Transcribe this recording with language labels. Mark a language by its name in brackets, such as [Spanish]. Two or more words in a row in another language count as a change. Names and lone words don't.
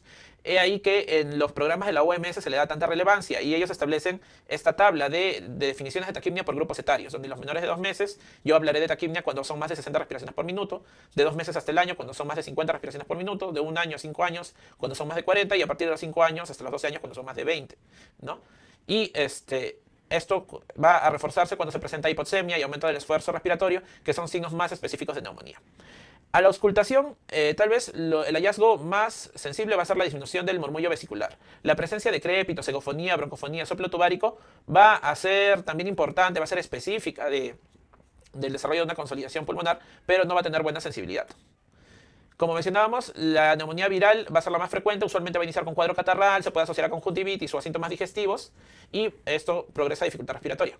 [Spanish] He ahí que en los programas de la OMS se le da tanta relevancia y ellos establecen esta tabla de definiciones de taquipnia por grupos etarios, donde los menores de 2 meses, yo hablaré de taquipnia cuando son más de 60 respiraciones por minuto, de 2 meses hasta el año cuando son más de 50 respiraciones por minuto, de 1 año a 5 años cuando son más de 40 y a partir de los 5 años hasta los 12 años cuando son más de 20, ¿no? Y esto va a reforzarse cuando se presenta hipoxemia y aumento del esfuerzo respiratorio, que son signos más específicos de neumonía. A la auscultación, tal vez el hallazgo más sensible va a ser la disminución del murmullo vesicular. La presencia de crépito, cegofonía, broncofonía, soplo tubárico va a ser también importante, va a ser específica del desarrollo de una consolidación pulmonar, pero no va a tener buena sensibilidad. Como mencionábamos, la neumonía viral va a ser la más frecuente, usualmente va a iniciar con cuadro catarral, se puede asociar a conjuntivitis o a síntomas digestivos y esto progresa a dificultad respiratoria.